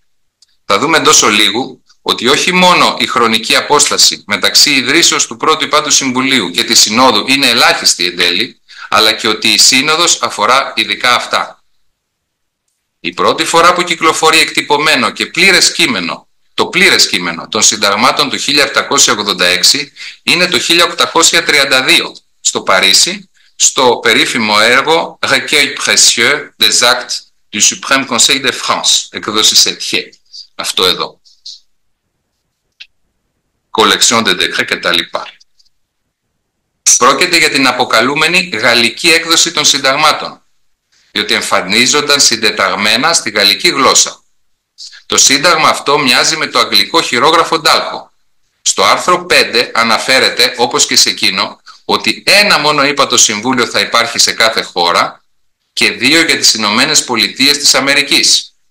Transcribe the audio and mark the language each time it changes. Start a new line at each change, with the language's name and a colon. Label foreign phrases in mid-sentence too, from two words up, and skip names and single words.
Greek: Θα δούμε εντός ολίγου ότι όχι μόνο η χρονική απόσταση μεταξύ ιδρύσεως του πρώτου υπάτου συμβουλίου και της Συνόδου είναι ελάχιστη εν τέλει, αλλά και ότι η Σύνοδος αφορά ειδικά αυτά. Η πρώτη φορά που κυκλοφορεί εκτυπωμένο και πλήρες κείμενο, το πλήρες κείμενο των συνταγμάτων του 1786 είναι το 1832 στο Παρίσι, στο περίφημο έργο
French: Recueil précieux des actes du Suprême Conseil de France,
Greek: εκδόση Σετιέ. Αυτό εδώ.
French: Collection de décrets κτλ.
Greek: Πρόκειται για την αποκαλούμενη γαλλική έκδοση των συνταγμάτων, διότι εμφανίζονταν συντεταγμένα στη γαλλική γλώσσα. Το σύνταγμα αυτό μοιάζει με το αγγλικό χειρόγραφο Ντάλχο. Στο άρθρο 5 αναφέρεται, όπως και σε εκείνο, ότι ένα μόνο ύπατο συμβούλιο θα υπάρχει σε κάθε χώρα και 2 για τις Ηνωμένες Πολιτείες της Αμερικής.